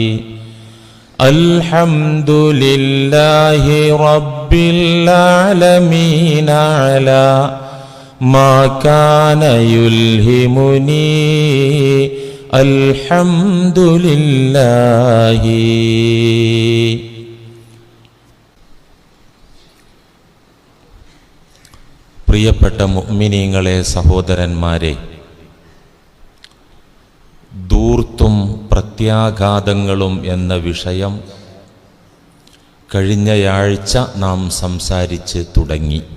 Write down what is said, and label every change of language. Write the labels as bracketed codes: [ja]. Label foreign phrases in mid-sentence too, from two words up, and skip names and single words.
[ar] الحمد لله رب العالمين على ما كان يلهمني الحمد لله. [ml] പ്രിയപ്പെട്ട മുഅ്മിനീങ്ങളെ, സഹോദരന്മാരെ, ധൂർത്തും പ്രത്യാഘാതങ്ങളും എന്ന വിഷയം കഴിഞ്ഞയാഴ്ച നാം സംസാരിച്ച് തുടങ്ങി.